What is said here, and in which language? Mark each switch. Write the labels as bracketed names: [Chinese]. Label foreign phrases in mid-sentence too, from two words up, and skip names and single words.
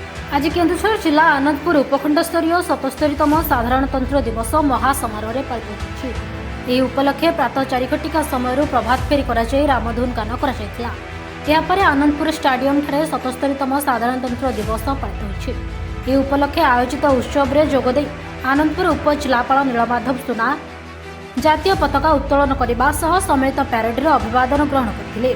[Odia] ଆଜି କେନ୍ଦୁଝର ଜିଲ୍ଲା ଆନନ୍ଦପୁର ଉପଖଣ୍ଡ ସ୍ତରୀୟ 77ତମ ସାଧାରଣତନ୍ତ୍ର ଦିବସ ମହାସମାରୋହ ପାଳିତ ହେଉଛି। ଏହି ଉପଲକ୍ଷେ ପ୍ରାତଃ 4 ଘଟିକା ସମୟରୁ ପ୍ରଭାତ ଫେରି କରାଯାଇ ରାମଧୁନ ଗାନ କରାଯାଇଥିଲା। ଏହାପରେ ଆନନ୍ଦପୁର ଷ୍ଟାଡିୟମଠାରେ 77ତମ ସାଧାରଣତନ୍ତ୍ର ଦିବସ ପାଳିତ ହୋଇଛି। ଏହି ଉପଲକ୍ଷେ ଆୟୋଜିତ ଉତ୍ସବରେ ଯୋଗଦେଇ ଆନନ୍ଦପୁର ଉପଜିଲ୍ଲାପାଳ ନୀଳମାଧବ ସୁନା ଜାତୀୟ ପତାକା ଉତ୍ତୋଳନ କରିବା ସହ ସମ୍ମିଳିତ ପ୍ୟାରେଡରେ ଅଭିବାଦନ ଗ୍ରହଣ କରିଥିଲେ।